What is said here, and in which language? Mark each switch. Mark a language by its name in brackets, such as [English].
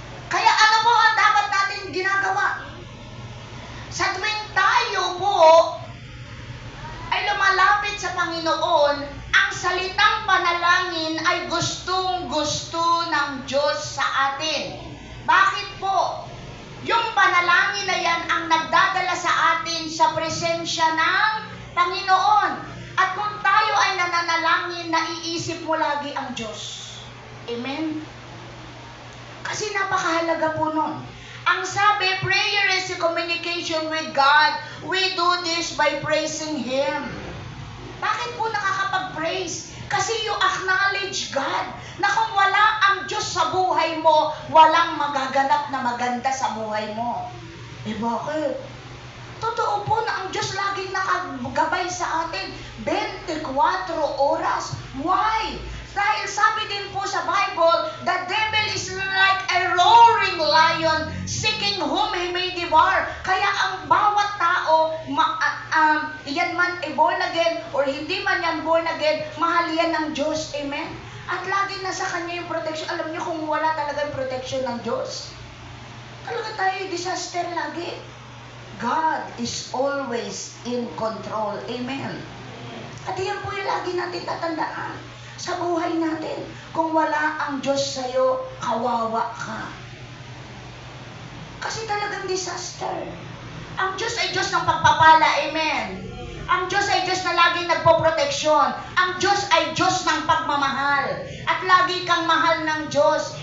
[Filipino] Kaya ano po ang dapat natin ginagawa? Sa tuwing tayo po ay lumalapit sa Panginoon, ang salitang panalangin ay gustong-gusto ng Diyos sa atin. Bakit po? Yung panalangin na yan ang nagdadala sa atin sa presensya ng Panginoon. At kung tayo ay nananalangin, naiisip mo lagi ang Diyos. Amen? Kasi napakahalaga po nun. Ang sabi, [English] prayer is a communication with God. We do this by praising Him. [Filipino] Bakit po nakakapag-praise? Kasi [English] you acknowledge God [Filipino] na kung wala ang Diyos sa buhay mo, walang magaganap na maganda sa buhay mo. Eh bakit? Totoo po na ang Diyos laging nakagabay sa atin 24 oras. [English] Why? [Filipino] Dahil sabi din po sa [English] Bible, the devil is like a roaring lion seeking whom he may devour. [Filipino] Kaya ang bawat tao, yan man ay born again or hindi man yan born again, mahal yan ng Diyos. Amen? At lagi nasa Kanya yung protection. Alam niyo kung wala talaga yung protection ng Diyos, talaga tayo disaster lagi. [English] God is always in control. [Filipino] Amen? At yan po yung lagi natin tatandaan sa buhay natin. Kung wala ang Diyos sa'yo, kawawa ka. Kasi talagang disaster. Ang Diyos ay Diyos ng pagpapala. Amen. Ang Diyos ay Diyos na laging nagpoproteksyon. Ang Diyos ay Diyos ng pagmamahal. At lagi kang mahal ng Diyos.